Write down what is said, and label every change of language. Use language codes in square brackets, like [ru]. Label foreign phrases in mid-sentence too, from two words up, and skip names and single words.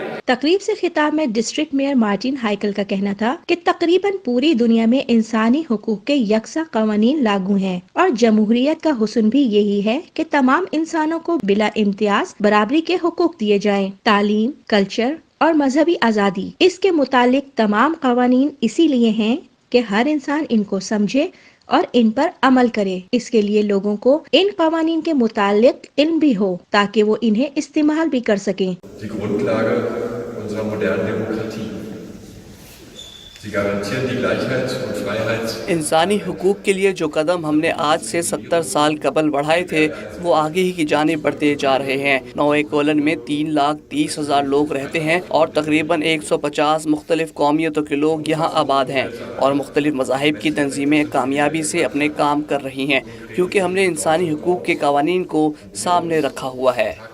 [ur] تقریب سے خطاب میں ڈسٹرکٹ میئر مارٹن ہائیکل کا کہنا تھا کہ تقریباً پوری دنیا میں انسانی حقوق کے یکساں قوانین لاگو ہیں، اور جمہوریت کا حسن بھی یہی ہے کہ تمام انسانوں کو بلا امتیاز برابری کے حقوق دیے جائیں۔ تعلیم، کلچر اور مذہبی آزادی، اس کے متعلق تمام قوانین اسی لیے ہیں کہ ہر انسان ان کو سمجھے اور ان پر عمل کرے۔ اس کے لیے لوگوں کو ان قوانین کے متعلق علم بھی ہو تاکہ وہ انہیں استعمال بھی کر سکیں۔ [de] Die Grundlage unserer modernen Demokratie. Sie garantieren die Gleichheit und Freiheit. [ur] انسانی حقوق کے لیے جو قدم ہم نے آج سے 70 سال قبل بڑھائے تھے وہ آگے ہی کی جانب بڑھتے جا رہے ہیں۔ نوئے کولن میں 3,30,000 لوگ رہتے ہیں اور تقریباً 150 مختلف قومیتوں کے لوگ یہاں آباد ہیں، اور مختلف مذاہب کی تنظیمیں کامیابی سے اپنے کام کر رہی ہیں کیونکہ ہم نے انسانی حقوق کے قوانین کو سامنے رکھا ہوا ہے۔